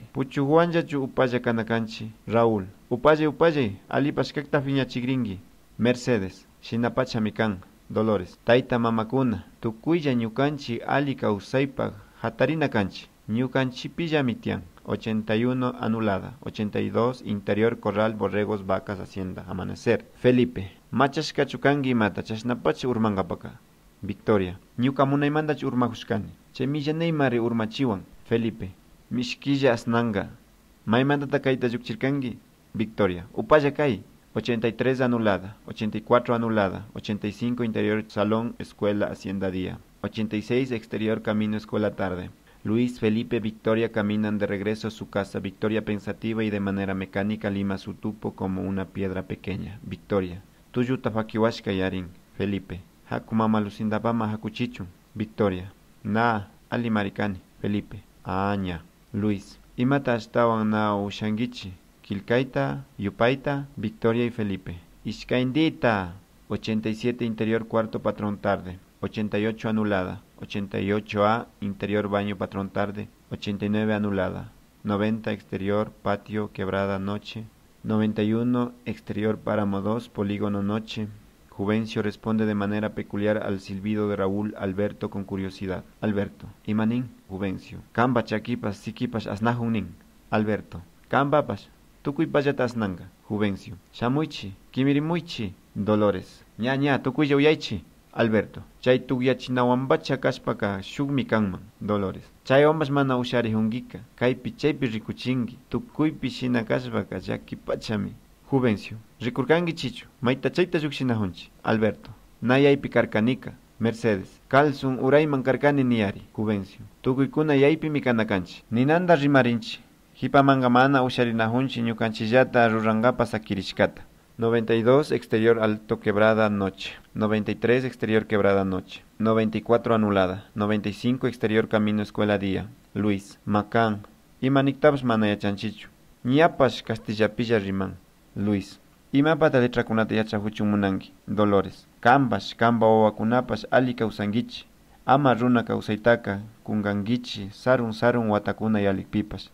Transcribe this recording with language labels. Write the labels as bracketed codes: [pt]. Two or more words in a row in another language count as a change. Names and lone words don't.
[qu] Puchuwanllachu upalla kanakanchi. Raúl. Upallay. Alipas kakta fiñachigringi. Mercedes. Shinapachami kan. Dolores. Taita mamakuna. Tukuylla ñukanchi ali kawsaypaq hatarina kanchi. Ñukanchi pillami tian. 81 anulada. [es] 82 interior corral borregos vacas hacienda amanecer. Felipe. [qu] Machashkachu kanki mata chashnapachi urmangapaka. Victoria. Ñuka munaymantachu urmahushkani. Chemillanay urmachiwan. Felipe. Mishkilla asnanga. Maymantata kayta llukchirkanki. Victoria. Upalla kay. 83 anulada. [es] 84 anulada. 85 interior salón escuela hacienda día. 86 exterior camino escuela tarde. Luis, Felipe, Victoria caminan de regreso a su casa. Victoria pensativa y de manera mecánica lima su tupo como una piedra pequeña. Victoria. [qu] Tuyuta fakiwashka yarin. Felipe. Haku mama lusindapama hakuchichu. Victoria. Na, ali maricani. Felipe. Aña. Luis. Imata ashtawan na ushangichi. Kilkaita, Yupaita, [es] Victoria y Felipe. [qu] Ishkaindita. [es] 87 interior cuarto patrón tarde. 88 anulada. 88A interior baño patrón tarde. 89 anulada. 90 exterior patio quebrada noche. 91 exterior páramo 2 polígono noche. Juvencio responde de manera peculiar al silbido de Raúl Alberto con curiosidad. Alberto. [qu] Imanin. Juvencio. Kamba chakipas sikipas asnajunin. Alberto. Kambapas. Tukuypallata asnanga. Juvencio. Shamuichi. Kimirimuichi. Dolores. Ña, tukuylla uyaychi. Alberto. Chay tukyachinawambacha kashpaka shukmi kanman. Dolores. Chay omas mana usharihungika. Kaypi chaypi rikuchinki. Tukuypi shina kashpaka llakipachami. Juvencio. Rikurkanki chichu. Mayta chayta llukshinahunchi. Alberto. Nayaypi karkanika. Mercedes. Kalsun urayman karkani niyari. Juvencio. Tukuykuna yaypimi kanakanchi. Ninanda rimarinchi. Hipamanga mana usharinahunchi ñukanchillata rurangapa sakirishkata. [es] 92 exterior alto quebrada noche. 93 exterior quebrada noche. 94 anulada. 95 exterior camino escuela día. Luis. Macán. [qu] Imaniktabs mana yachanchichu. Ñapash Castillapilla riman. Luis. Imapata letrakunata yachahuchun munanki. Dolores. Kamba wawakunapash ali kawsankichi. Ama runa kawsaytaka kungankichi sarun watakuna yalikpipash.